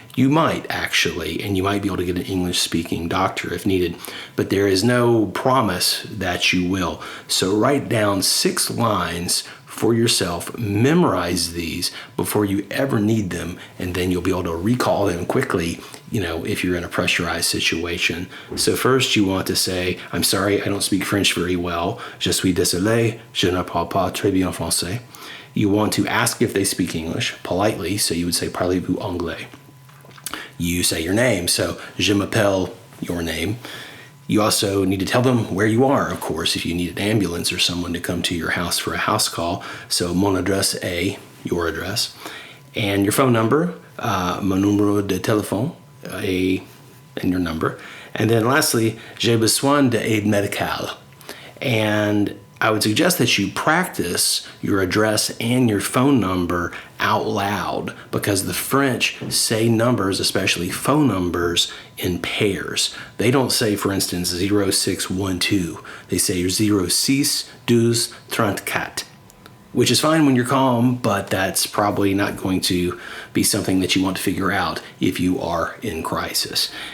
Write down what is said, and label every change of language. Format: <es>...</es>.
<en>You might actually, and you might be able to get an English speaking doctor if needed, but there is no promise that you will. So write down 6 lines for yourself, memorize these before you ever need them, and then you'll be able to recall them quickly, if you're in a pressurized situation. So first you want to say, I'm sorry, I don't speak French very well.</en> <fr>Je suis désolé, je ne parle pas très bien français.</fr> <en>You want to ask if they speak English politely, so you would say,</en> <fr>parlez-vous anglais?</fr> <en>You say your name, so</en> <fr>je m'appelle,</fr> <en>your name. You also need to tell them where you are, of course, if you need an ambulance or someone to come to your house for a house call. So</en> <fr>mon adresse est,</fr> <en>your address. And your phone number,</en> <fr>mon numéro de téléphone,</fr> <en>and your number. And then lastly,</en> <fr>j'ai besoin d'aide médicale.</fr> <en>And I would suggest that you practice your address and your phone number out loud, because the French say numbers, especially phone numbers, in pairs. They don't say, for instance, 0612. They say 06 12 34, which is fine when you're calm, but that's probably not going to be something that you want to figure out if you are in crisis.</en>